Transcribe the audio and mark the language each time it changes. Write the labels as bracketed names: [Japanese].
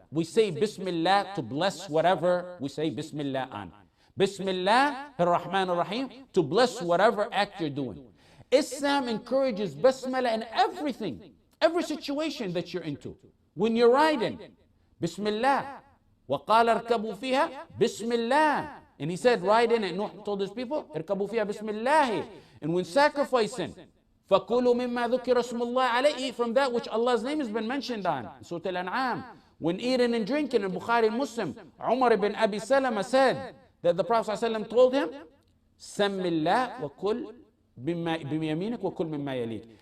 [English] We say Bismillah to bless whatever we say Bismillah on. Bismillah ar-Rahman ar-Rahim to bless whatever act you're doing. Islam encourages Basmallah in everything, every situation that you're into. When you're riding, Bismillah. [Arabic] وَقَالَ ارْكَبُوا فِيهَا Bismillah. [English] And he said, ride in it. Nuh told his people, [Arabic] ارْكَبُوا فِيهَا [English] Bismillah. And when sacrificing, [Arabic] فَكُلُوا مِمَّا ذُكِرَ اسْمُ اللَّهِ عَلَيْهِ, [English] eat from that which Allah's name has been mentioned on. Surah Al-An'am. When eating and drinking in Bukhari and Muslim, Umar ibn Abi Salama said that the Prophet ﷺ told him, [Arabic] سَمِّ اللَّهِ وَكُلْ بِيَمِينِكَ وَكُلْ مِمَّا يَلِيكَ.